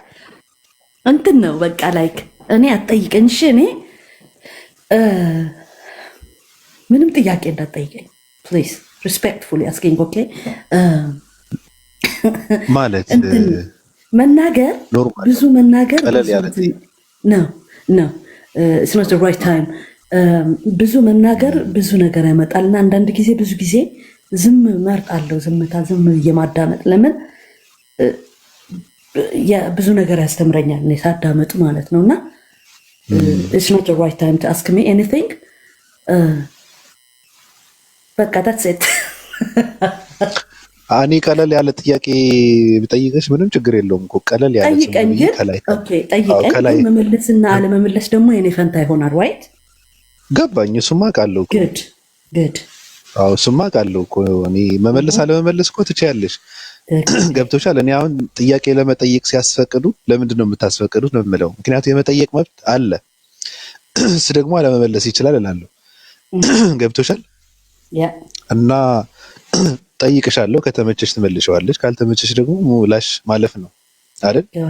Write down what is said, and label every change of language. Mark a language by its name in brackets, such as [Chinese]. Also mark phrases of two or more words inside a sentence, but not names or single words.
[Amharic] እንትን ነው በቃ ላይክ እኔ አትጠይቀኝ እሺ። እኔ ምንም ጥያቄ እንዳትጠይቀኝ [English] please, respectfully asking. okay [Amharic] ማለት መናገር ብዙ መናገር ነው [English] it's not the right time። [Amharic] ብዙ መናገር ብዙ ነገር ያመጣል እና አንዳንድ ጊዜ ብዙ ጊዜ ዝም መርጣለሁ። ዝምታ፣ ዝም የማዳመጥ ለምን ብዙ ነገር ያስተምረኛል እኔ ሳዳመጥ ማለት ነው። እና [English] it's not the right time to ask me anything። [Amharic] በቃ [English] that's it። [Amharic] እኔ ቀለል ያለ ጥያቄ ብጠይቅሽ ምንም ችግር የለውም እኮ ቀለል ያለ ጠይቀኝ። ጠይቀኝ መመለስና አለመመለስ ደግሞ የኔ ፈንታ ይሆናል። ዋይት ገባኝ። እሱማ ቃለው እኮ ግድ አዎ፣ እሱማ ቃለው እኮ እኔ መመለስ አለመመለስ እኮ ትችያለሽ። ገብቶሻል። እኔ አሁን ጥያቄ ለመጠየቅ ሲያስፈቅዱ ለምንድን ነው የምታስፈቅዱት ነው የምለው። ምክንያቱም የመጠየቅ መብት አለ፣ እሱ ደግሞ አለመመለስ ይችላል እላለሁ። ገብቶሻል። እና ጠይቅሻለሁ፣ ከተመቸሽ ትመልሸዋለች፣ ካልተመቸሽ ደግሞ ሙላሽ ማለፍ ነው አይደል?